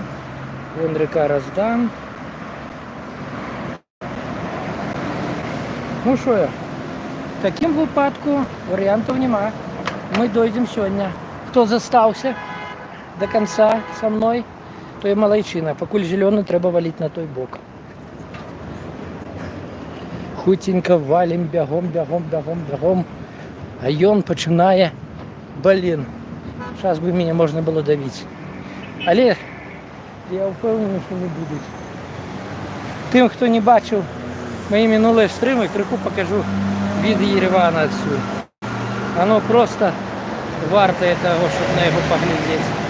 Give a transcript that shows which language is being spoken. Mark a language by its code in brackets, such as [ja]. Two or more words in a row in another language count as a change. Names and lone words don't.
[ru] Вон река Роздан. Ну що я? [uk] В таким випадку варіантів нема. Ми дойдемо сьогодні. Хто застався до кінця со мною, то і малайчина. Покуль зелений, треба валити на той бок. Хутенько валим, бягом, бягом, бягом, бягом. А ён починає, блін, зараз би мене можна було давити. Але я впевнений, що не будуть. Тим, хто не бачив мої минулі стрими, крику покажу від Єревана отсюда. Оно просто вартое того, щоб на його поглядіти.